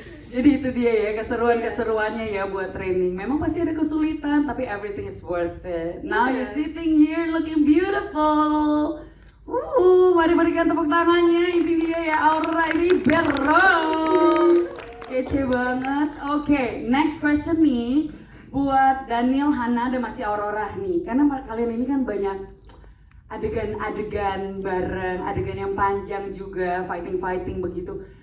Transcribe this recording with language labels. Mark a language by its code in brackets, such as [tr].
[id] Jadi itu dia ya, keseruannya ya buat training. Memang pasti ada kesulitan, tapi [en] everything is worth it. Now you sitting here looking beautiful. [id] Mari berikan tepuk tangannya. Ini dia ya, Aurora Ribeiro. Kece banget. Oke, [en] next question [id] nih buat Daniel, Hana, dan masih Aurora nih. Karena kalian ini kan banyak adegan-adegan bareng, adegan yang panjang juga, fighting begitu.